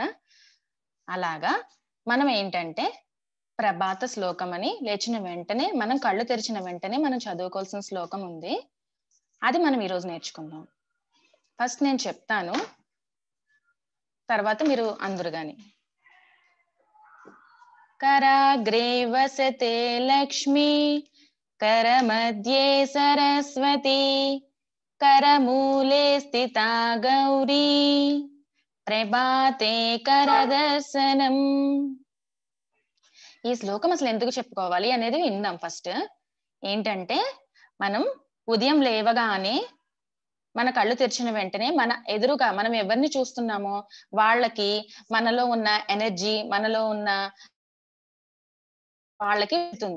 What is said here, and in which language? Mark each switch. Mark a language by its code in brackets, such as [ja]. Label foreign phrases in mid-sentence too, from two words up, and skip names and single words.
[te] అలాగా మనం ఏంటంటే ప్రభాత శ్లోకం అని లేచిన వెంటనే మనం కళ్ళు తెరిచిన వెంటనే మనం చదువుకోవాల్సిన శ్లోకం ఉంది. అది మనం ఈరోజు నేర్చుకుందాం. ఫస్ట్ నేను చెప్తాను, తర్వాత మీరు అందరు గాని. [sa] कराग्रे वसते लक्ष्मी, करमध्ये सरस्वती, करमूले स्थिता गौरी, ప్రభాతే కరదర్శనం. [te] ఈ శ్లోకం అసలు ఎందుకు చెప్పుకోవాలి అనేది విందాం. ఫస్ట్ ఏంటంటే మనం ఉదయం లేవగానే మన కళ్ళు తెరిచిన వెంటనే మన ఎదురుగా మనం ఎవరిని చూస్తున్నామో వాళ్ళకి మనలో ఉన్న ఎనర్జీ, మనలో ఉన్న వాళ్ళకి వెళ్తుంది.